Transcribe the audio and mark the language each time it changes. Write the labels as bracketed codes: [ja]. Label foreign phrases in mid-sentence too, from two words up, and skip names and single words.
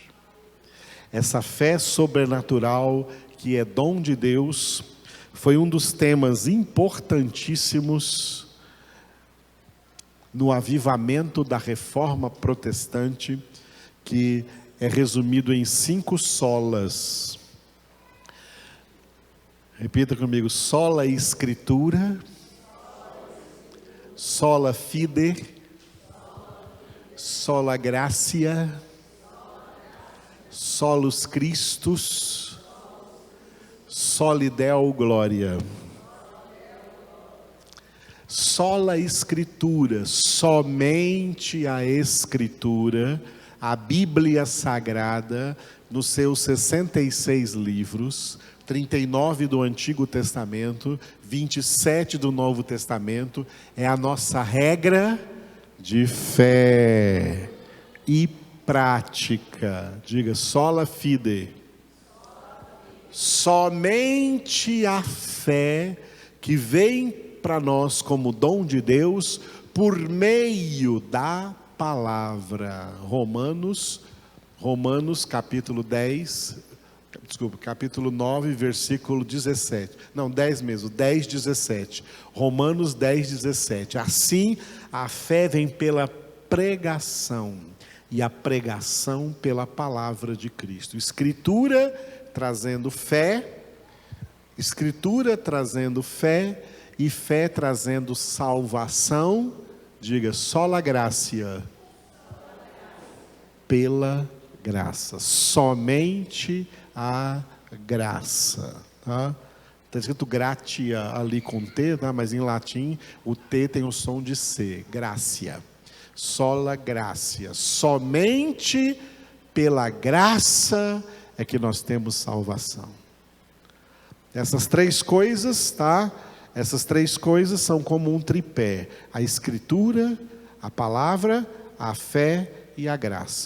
[pt] Essa fé sobrenatural que é dom de Deus foi um dos temas importantíssimos no avivamento da reforma protestante, que é resumido em 5 solas. Repita comigo: [la] sola Escritura, sola fide, sola gratia, solus Christus, soli Deo gloria. Sola Escritura, [pt] somente a Escritura, a Bíblia Sagrada, nos seus 66 livros, 39 do Antigo Testamento, 27 do Novo Testamento, é a nossa regra de fé e prática. Diga: [la] sola fide. [pt] Somente a fé que vem para nós como dom de Deus por meio da palavra. Romanos capítulo 9, versículo 17. Não, 10 mesmo, 10, 17. Romanos 10, 17. Assim, a fé vem pela pregação, e a pregação pela palavra de Cristo. Escritura trazendo fé, Escritura trazendo fé, e fé trazendo salvação. Diga: [la] sola gratia. [pt] Pela graça. Somente a graça. Está escrito gratia ali com T, mas em latim o T tem o som de C. [la] Gracia. Sola gratia. [pt] Somente pela graça é que nós temos salvação. Essas três coisas, tá? Essas três coisas são como um tripé: a Escritura, a palavra, a fé e a graça.